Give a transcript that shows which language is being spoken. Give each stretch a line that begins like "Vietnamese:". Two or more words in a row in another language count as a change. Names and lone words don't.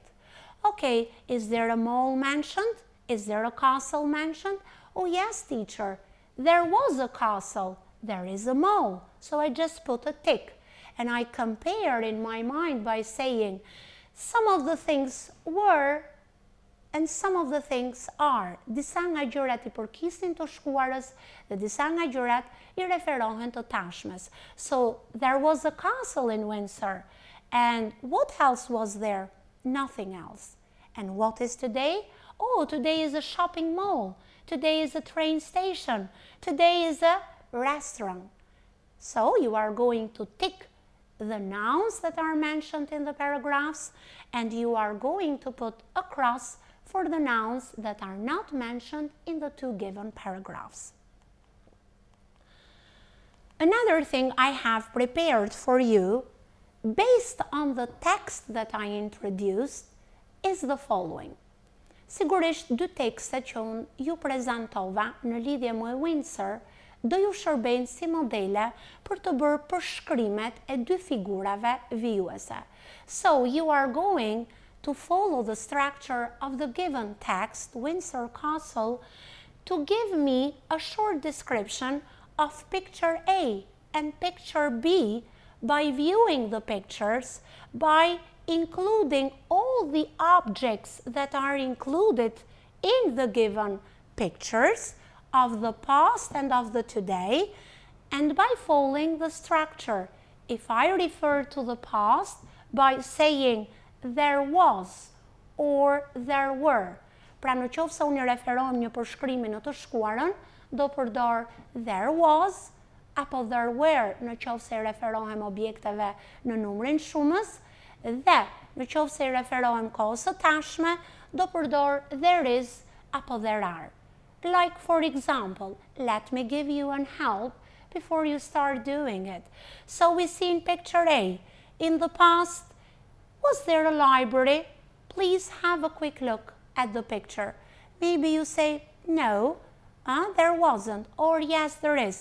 English: Okay, is there a mall mentioned? Is there a castle mentioned? Oh yes, teacher, there was a castle, there is a mall. So I just put a tick and I compare in my mind by saying some of the things were and some of the things are.
Albanian: Disa nga gjërat I përkisin të shkuarës dhe disa nga gjërat I referohen të tashmes.
English: So there was a castle in Windsor. And what else was there? Nothing else. And what is today? Oh, today is a shopping mall. Today is a train station. Today is a restaurant. So you are going to tick the nouns that are mentioned in the paragraphs and you are going to put a cross for the nouns that are not mentioned in the 2 given paragraphs. Another thing I have prepared for you, based on the text that I introduced, is the following.
Albanian: Sigurisht 2 tekstet që unë ju prezentova në lidhje me Windsor do ju shërbejnë si modele për të bërë përshkrimet e 2 figurave vijuese.
English: So you are going to follow the structure of the given text, Windsor Castle, to give me a short description of picture A and picture B by viewing the pictures, by including all the objects that are included in the given pictures of the past and of the today, and by following the structure. If I refer to the past by saying there was or there were.
Albanian: Pra në qoftë se unë referohem një përshkrimi në të shkuarën, do përdor
English: there was,
Albanian: apo
English: there were
Albanian: në qoftë se referohem objekteve në numrin shumës, dhe në qoftë se referohem kohës së tashme, do përdor
English: there is
Albanian: apo
English: there are. Like for example, let me give you an help before you start doing it. So we see in picture A, in the past, was there a library? Please have a quick look at the picture. Maybe you say, no, there wasn't, or yes, there is.